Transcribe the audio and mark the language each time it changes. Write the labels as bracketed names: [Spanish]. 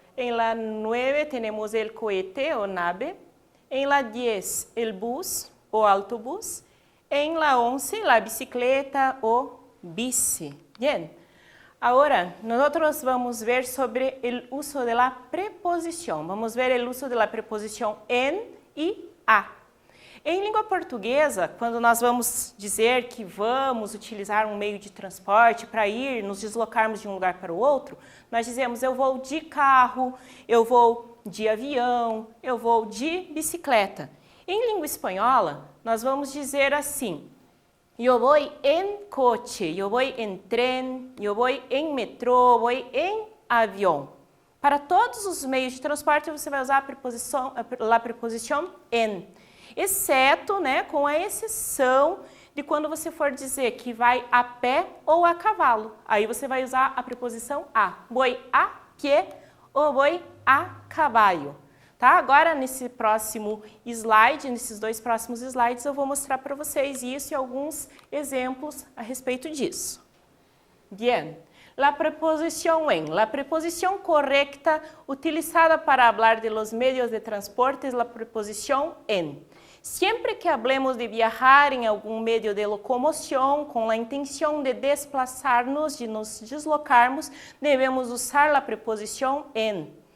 [Spanish] En la 9 tenemos el cohete o nave. En la 10 el bus o autobús. En la 11 la bicicleta o bici. Bien. Ahora nosotros vamos a ver sobre el uso de la preposición. Vamos a ver el uso de la preposición en y a. [Portuguese] Em língua portuguesa, quando nós vamos dizer que vamos utilizar um meio de transporte para ir, nos deslocarmos de um lugar para o outro, nós dizemos eu vou de carro, eu vou de avião, eu vou de bicicleta. Em língua espanhola, nós vamos dizer assim, eu vou em coche, eu vou em trem, eu vou em metrô, vou em avião. Para todos os meios de transporte, você vai usar a preposição en. Exceto, né, com a exceção de quando você for dizer que vai a pé ou a cavalo. Aí você vai usar a preposição a. [Spanish] Voy a pé [Portuguese] ou [Spanish] voy a caballo. [Portuguese] Tá? Agora, nesse próximo slide, nesses dois próximos slides, eu vou mostrar para vocês isso e alguns exemplos a respeito disso. [Spanish] Bien. La preposición en. La preposición correcta utilizada para hablar de los medios de transporte es la preposición en. Siempre que hablemos de viajar en algún medio de locomoción con la intención de desplazarnos, [Portuguese] de nos deslocarmos, [Spanish] debemos usar la preposición en.